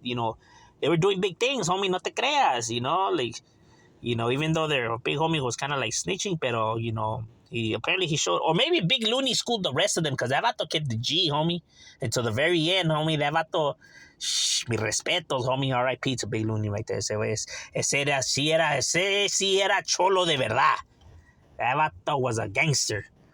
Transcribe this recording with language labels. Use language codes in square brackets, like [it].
[en] You know, they were doing big things, homie. No te creas. You know, like. You know, even though their big homie was kind of like snitching, pero, you know, apparently he showed, or maybe Big Looney schooled the rest of them, because that vato kept the G, homie. Until the very end, homie, that vato, mi respetos, homie, R.I.P. to Big Looney right there. [es] Ese sí era cholo de verdad. [en] That vato was a gangster.